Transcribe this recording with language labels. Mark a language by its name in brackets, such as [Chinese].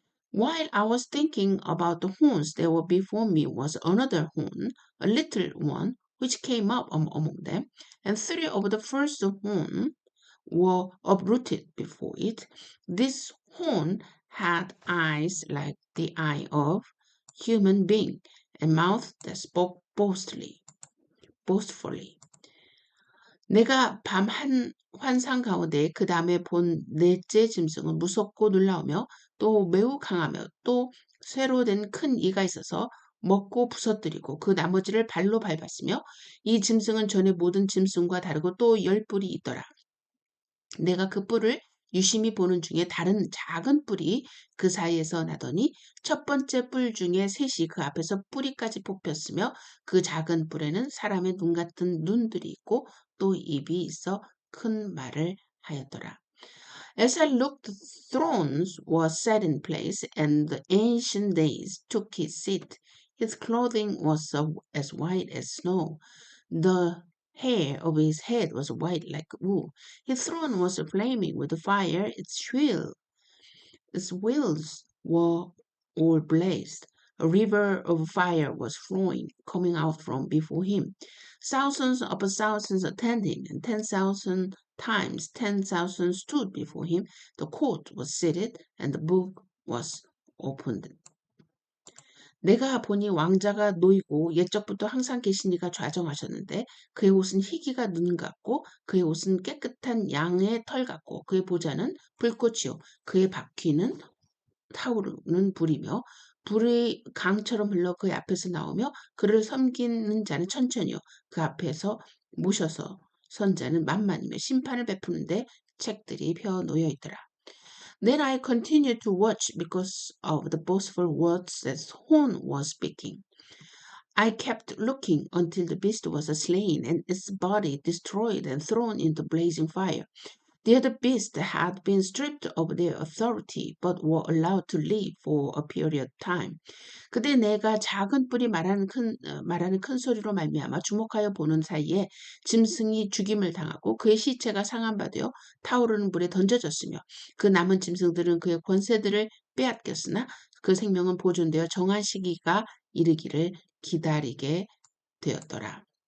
[English] While I was thinking about the horns, there were before me was another horn, a little one, which came up among them, and 3 of the first horn were uprooted before it. This horn had eyes like the eye of human being, and mouth that spoke boastfully. [Korean] 내가 밤 한 환상 가운데 그 다음에 본 넷째 짐승은 무섭고 놀라우며 또 매우 강하며 또 쇠로 된 큰 이가 있어서 먹고 부서뜨리고 그 나머지를 발로 밟았으며 이 짐승은 전에 모든 짐승과 다르고 또 10뿔이 있더라. 내가 그 뿔을 유심히 보는 중에 다른 작은 뿔이 그 사이에서 나더니 첫 번째 뿔 중에 셋이 그 앞에서 뿌리까지 뽑혔으며 그 작은 뿔에는 사람의 눈 같은 눈들이 있고 또 입이 있어 큰 말을 하였더라. [English] As I looked, the thrones were set in place, and the ancient days took his seat. His clothing was as white as snow. The hair of his head was white like wool. His throne was flaming with fire. Its wheels were all blazed. A river of fire was flowing, coming out from before him. Thousands upon thousands attended him, and 10,000 times 10,000 stood before him. The court was seated, and the book was opened. [Korean] 내가 보니 왕자가 놓이고 옛적부터 항상 계신 이가 좌정하셨는데 그의 옷은 희기가 눈 같고 그의 옷은 깨끗한 양의 털 같고 그의 보좌는 불꽃이요 그의 바퀴는 타오르는 불이며 불의 강처럼 흘러 그의 앞에서 나오며 그를 섬기는 자는 천천히요 그 앞에서 모셔서 선 자는 만만이며 심판을 베푸는데 책들이 펴 놓여 있더라. [English] Then I continued to watch because of the boastful words that Horn was speaking. I kept looking until the beast was slain and its body destroyed and thrown into blazing fire. The other beasts had been stripped of their authority but were allowed to live for a period of time. [Korean] 그때 내가 작은 뿔이 말하는 큰 소리로 말미암아 주목하여 보는 사이에 짐승이 죽임을 당하고 그의 시체가 상한 바 되어 타오르는 불에 던져졌으며 그 남은 짐승들은 그의 권세들을 빼앗겼으나 그 생명은 보존되어 정한 시기가 이르기를 기다리게 되었더라.